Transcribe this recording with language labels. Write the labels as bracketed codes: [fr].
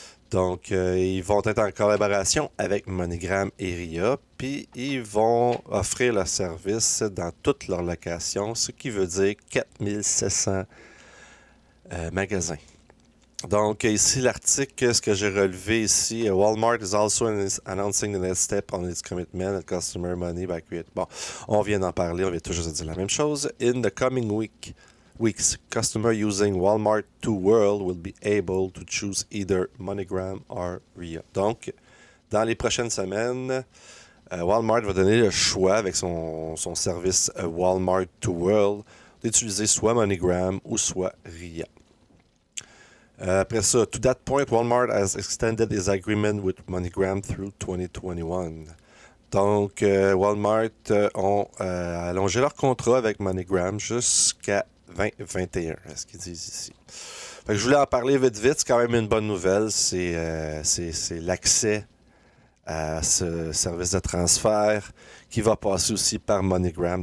[fr] Donc, ils vont être en collaboration avec MoneyGram et RIA, puis ils vont offrir leur service dans toutes leurs locations, ce qui veut dire 4700 magasins. Donc, ici, l'article, ce que j'ai relevé ici, [en] Walmart is also announcing the next step on its commitment and customer money by creating. [fr] Bon, on vient d'en parler, on vient toujours de dire la même chose. [en] In the coming weeks, customers using Walmart 2 World will be able to choose either MoneyGram or RIA. [fr] Donc, dans les prochaines semaines, Walmart va donner le choix avec son service Walmart 2 World d'utiliser soit MoneyGram ou soit RIA. Après ça, [en] to that point, Walmart has extended its agreement with MoneyGram through 2021. [fr] Donc, Walmart ont allongé leur contrat avec MoneyGram jusqu'à 2021, ce qu'ils disent ici. Fait que je voulais en parler vite, c'est quand même une bonne nouvelle. C'est l'accès à ce service de transfert qui va passer aussi par MoneyGram.